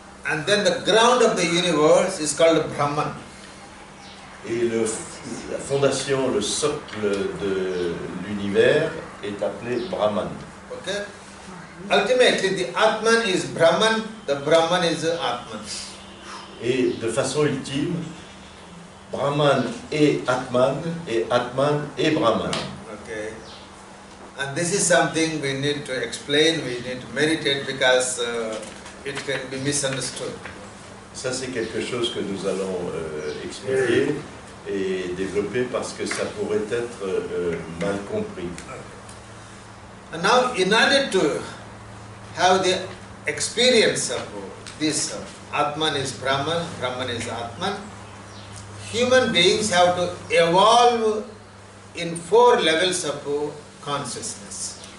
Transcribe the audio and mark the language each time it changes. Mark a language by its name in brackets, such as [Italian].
[English] And then the ground of the universe is called Brahman. [French] Et la fondation, le socle de l'univers est appelé Brahman. [English] Okay. Ultimately, the Atman is Brahman, the Brahman is Atman. [French] Et de façon ultime, Brahman est Atman et Atman est Brahman. [English] Okay. And this is something we need to explain, we need to meditate because it can be misunderstood. [French] Ça, c'est quelque chose que nous allons expliquer et développer parce que ça pourrait être mal compris. [English] And now, in order to have the experience of this Atman is Brahman, Brahman is Atman, human beings have to evolve in 4 levels of consciousness.